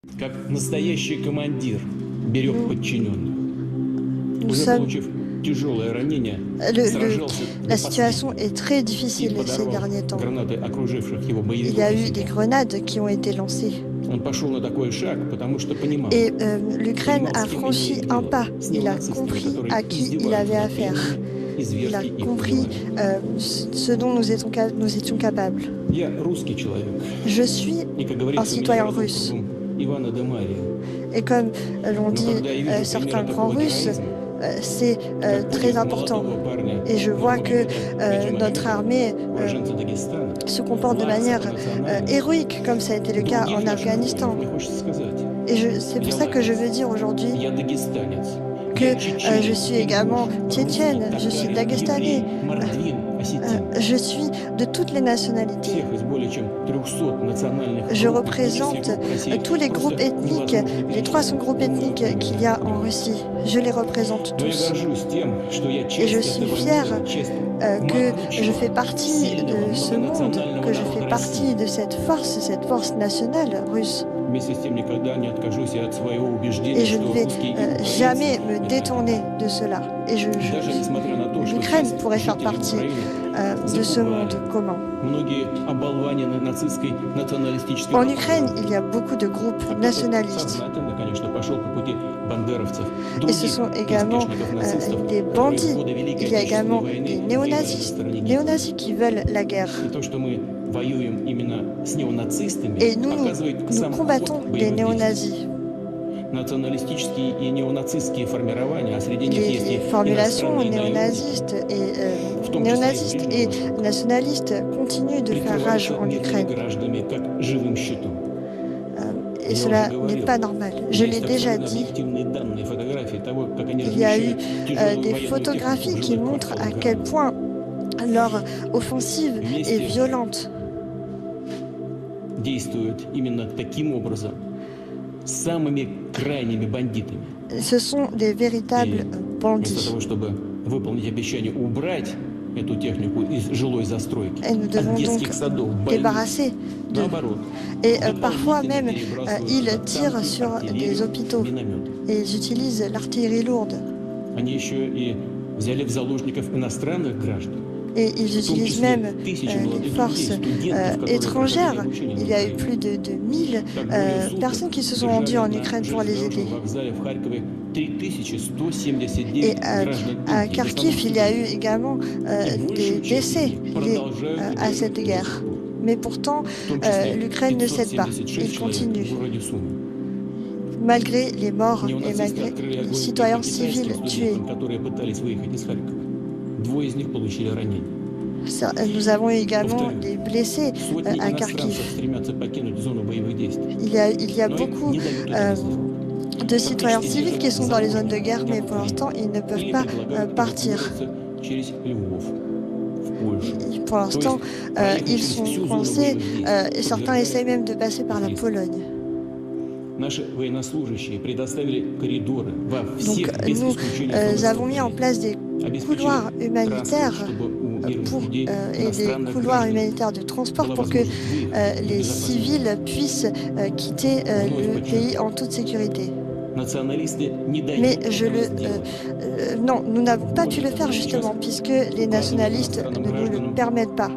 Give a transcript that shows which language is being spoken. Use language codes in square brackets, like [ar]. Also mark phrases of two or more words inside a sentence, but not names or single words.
[ru] Как настоящий командир берег [fr] Nous, [ru] подчиненных. [fr] nous [ru] Уже [fr] sommes. [ru] получив тяжелое ранение, [fr] le- [ru] сражался [fr] la [ru] до [fr] situation [ru] последнего [fr] est très [ru] и [fr] difficile ces [ru] подорвал [fr] derniers temps. [ru] гранаты окруживших его [fr] Il y [ru] боевиков [fr] a [ru] и [fr] eu [ru] себя. [fr] des grenades qui ont été lancées. [ru] Он пошел на такой шаг, потому что понимал, [fr] Et l'Ukraine [ru] понимал, [fr] a [ru] с кем [fr] franchi [ru] имеет [fr] un [ru] дело, [fr] pas. [ru] с [fr] Il a [ru] неонацистами, [fr] compris [ru] которые [fr] à qui il [ru] издеваются [fr] avait [ru] над [fr] affaire. [ru] пленными и [fr] Il a [ru] зверски их [fr] compris [ru] убивают. [fr] ce dont nous étions capables. [ru] Я русский человек, [fr] Je suis [ru] и, как [fr] un [ru] говорится, у меня [fr] citoyen [ru] род [fr] russe. [ru] кругом Ивана да Мария. [fr] Et comme l'ont [ru] Но [fr] dit [ru] когда я вижу [fr] certains [ru] примеры [fr] grands [ru] такого [fr] Russes, [ru] героизма, [fr] c'est [ru] как [fr] très [ru] подвиг [fr] important. [ru] молодого парня [fr] Et je vois que [ru] Нурмагомеда [fr] notre armée [ru] уроженца Дагестана, [fr] se comporte de [ru] Влад [fr] manière [ru] национальный, [fr] héroïque, comme ça a été le cas [ru] других [fr] en [ru] наших [fr] Afghanistan. [ru] воинов, мне хочется сказать, [fr] Et c'est pour ça que je veux dire aujourd'hui [ru] я дагестанец, [fr] que [ru] я чечен, [fr] je suis également [ru] ингуш, [fr] tchétchène, [ru] русский, [fr] je suis [ru] татарин, [fr] dagestanais, [ru] еврей, мордвин, осетин. [fr] je suis de toutes les nationalités. [ru] Всех из более чем 300 национальных [fr] Je [ru] групп [fr] représente [ru] этнических групп России [fr] tous les groupes [ru] просто [fr] ethniques, [ru] невозможно [fr] les 300 groupes ethniques qu'il y a en Russie. Je les représente [ru] Но я [fr] tous. [ru] горжусь тем, что я [fr] Et [ru] часть [fr] je suis [ru] этого [fr] fière [ru] мира, часть [fr] que je [ru] могучего, [fr] fais partie [ru] сильного, [fr] de ce monde, [ru] многонационального [fr] que je [ru] народа [fr] fais [ru] России. [fr] partie de cette force nationale russe. [ru] Вместе с тем никогда не откажусь и от своего убеждения, [fr] Et je [ru] что [fr] ne vais [ru] русские и [fr] jamais [ru] украинцы [fr] me [ru] это [fr] détourner de cela. Et [ru] даже несмотря на то, что [fr] l'Ukraine [ru] часть [fr] pourrait faire [ru] жителей [fr] partie [ru] Украины [fr] de ce monde [ru] запугали. [fr] commun. [ru] Многие оболванены нацистской националистической [fr] En [ru] пропагандой. [fr] Ukraine, il y a beaucoup de groupes [ru] А кто-то [fr] nationalistes. [ru] сознательно, конечно, пошел по пути бандеровцев, [fr] Et ce [ru] других [fr] sont également [ru] приспешников нацистов, [fr] des [ru] которые в [fr] bandits. [ru] годы Великой [fr] Il y a [ru] Отечественной [fr] également [ru] войны [fr] des [ru] воевали на [fr] néonazis, [ru] стороне Гитлера. [fr] néonazis qui veulent la guerre. [ru] И то, что мы воюем именно с неонацистами, [fr] Et nous [ru] показывает сам [fr] combattons [ru] ход [fr] les [ru] боевых действий. [fr] néonazis. [ru] Националистические и неонацистские формирования, а среди них есть [fr] Les [ru] и [fr] formulations [ru] иностранные наемники, [fr] néonazistes et nationalistes continuent de faire rage [ru] прикрываются [fr] en [ru] мирными [fr] Ukraine. [ru] гражданами как живым щитом. [fr] Et cela n'est pas normal. Je l'ai [ru] Есть [fr] déjà [ru] абсолютно [fr] dit. [ru] объективные данные, фотографии того, как они [fr] Il y a eu [ru] размещают тяжелую [fr] des [ru] военную [fr] photographies [ru] технику в [fr] qui [ru] жилых [fr] montrent à [ru] кварталах [fr] quel [ru] города. [fr] point leur offensive est violente. [ru] Действуют именно таким образом с самыми крайними бандитами. [fr] Ce sont des véritables [ru] Вместо [fr] bandits. [ru] того, чтобы выполнить обещание убрать эту технику из жилой застройки, [fr] Et nous devons [ru] от детских [fr] donc [ru] садов, больниц, [fr] débarrasser d'eux. [ru] наоборот. [fr] Et [ru] дополнительно [fr] parfois même, [ru] перебрасывают [fr] ils [ru] туда [fr] tirent [ru] танки, [fr] sur [ru] артиллерию, [fr] des hôpitaux [ru] минометы. [fr] et ils utilisent l'artillerie lourde. [ru] Они еще и взяли в заложников иностранных граждан. [fr] Et ils utilisent même les forces étrangères. Il y a eu plus de 1000 personnes qui se sont rendues en Ukraine pour les aider. Et à Kharkiv, il y a eu également des décès liés à cette guerre. Mais pourtant, l'Ukraine ne cède pas. Il continue. Malgré les morts et malgré les citoyens civils tués. [ru] Двое из них получили ранения. [fr] Nous avons eu également des blessés [ru] Сотни [fr] à [ru] иностранцев [fr] Kharkiv. [ru] стремятся покинуть зону боевых действий. [fr] Il y a [ru] Но им [fr] beaucoup [ru] не дают это сделать. [fr] de citoyens civils qui sont dans les zones de guerre, mais pour l'instant, ils ne peuvent [ru] Или [fr] pas [ru] предлагают [fr] partir. [ru] эвакуироваться через Львов, в Польшу. [fr] Pour l'instant, ils sont coincés et certains essayent même de passer par la Pologne. [ru] Наши военнослужащие предоставили коридоры во всех [fr] Donc, [ru] без [fr] nous [ru] исключения [fr] avons mis en place des couloirs humanitaires et des couloirs humanitaires de transport pour que les civils puissent quitter le pays en toute sécurité. Mais non, nous n'avons pas pu le faire justement puisque les nationalistes ne nous le permettent pas.